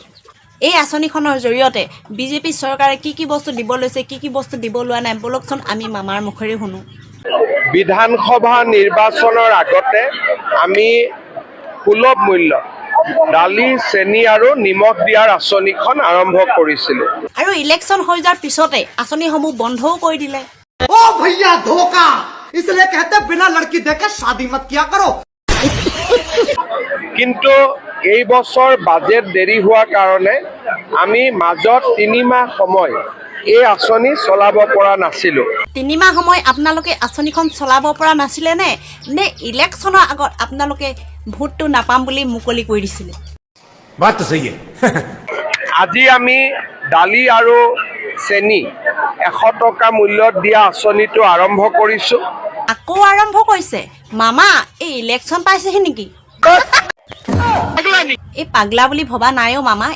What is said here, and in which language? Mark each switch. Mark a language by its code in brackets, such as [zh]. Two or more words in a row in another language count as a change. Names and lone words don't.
[as] এই আঁচনিখনৰ জৰিয়তে বিজেপি চৰকাৰে কি কি বস্তু দিব লৈছে, কি কি বস্তু দিব লোৱা নাই, বলকচোন আমি মামাৰ মুখেৰে শুনো। বিধানসভা নিৰ্বাচনৰ আগতে আমি সুলভ মূল্য দালি, চেনি আৰু নিমখ দিয়াৰ আঁচনিখন আৰম্ভ কৰিছিলোঁ। আৰু ইলেকশ্যন হৈ যোৱাৰ পিছতে আঁচনিসমূহ বন্ধও কৰি দিলে। [hi] ओ भैया धोखा, इसलिए कहते बिना लड़की देखे शादी मत किया करो। [as] কিন্তু এই বছৰ বাজেট দেৰি হোৱাৰ কাৰণে আমি মাজত 3 মাহ সময় এই আঁচনি চলাব পৰা নাছিলোঁ। 3 মাহ সময় আপোনালোকে আঁচনিখন চলাব পৰা নাছিলে নে ইলেকশ্যনৰ আগত আপোনালোকে ভোটটো নাপাম বুলি মুকলি কৰি দিছিলে? [hi] बात तो सही है। [as] আজি আমি দালি আৰু চেনি 100 টকা মূল্যত দিয়া আঁচনিটো আৰম্ভ কৰিছোঁ। আকৌ আৰম্ভ কৰিছে? মামা এই ইলেকশ্যন পাইছেহি নেকি? এই পাগলা বুলি ভবা নাইও মামা।